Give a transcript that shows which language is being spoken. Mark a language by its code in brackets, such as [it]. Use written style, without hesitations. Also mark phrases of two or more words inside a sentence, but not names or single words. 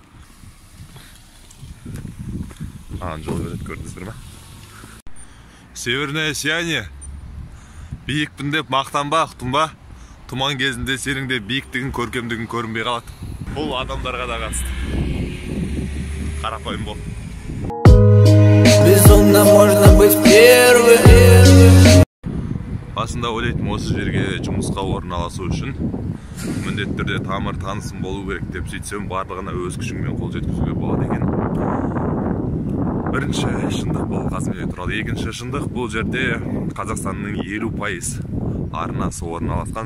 [kk] Аған жол береді, көрдіңіздер ме? [ru] Северное сияние. [kk] Биікпін деп мақтанба, ұқтың ба? Тұман кезінде сенің де биіктігін, көркемдігін көрінбей қалады. Бұл адамдарға да қатысты. Қарапайым бол. [ru] Безумно можно быть первым. [kk] Басында ойлайтын осы жерге жұмысқа орналасу үшін міндетті түрде тамыр танысым болу керек деп сөйтсем, барлығына өз күшіңмен қол жеткізуге болады екен. Бірінші шындық бұл Қазмеле туралы. Екінші шындық бұл жерде Қазақстанның 50% арнасы орналасқан.